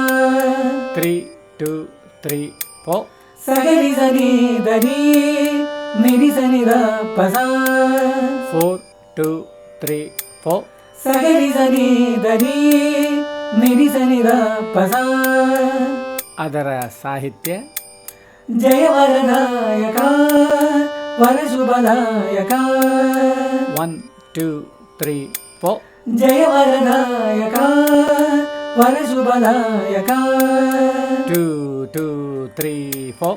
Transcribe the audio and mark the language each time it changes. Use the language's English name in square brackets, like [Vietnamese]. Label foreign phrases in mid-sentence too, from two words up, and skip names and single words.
[Kannada] 3 2 3 4 ಸಗರಿ ಸನಿ ದರಿ ನಿರಿ ಸನಿ ದ ಪಸ 4 2 3 4 ಸಗರಿ ಸನಿ ದರಿ ನಿರಿ ಸನಿ ದ ಪಸ. ಅದರ ಸಾಹಿತ್ಯ ಜಯ ವರದಾಯಕ ವರ ಶುಭದಾಯಕ 1 2 3 4 ಜಯ ವರದಾಯಕ ವರ ಶುಭದಾಯಕ 2 2 3 4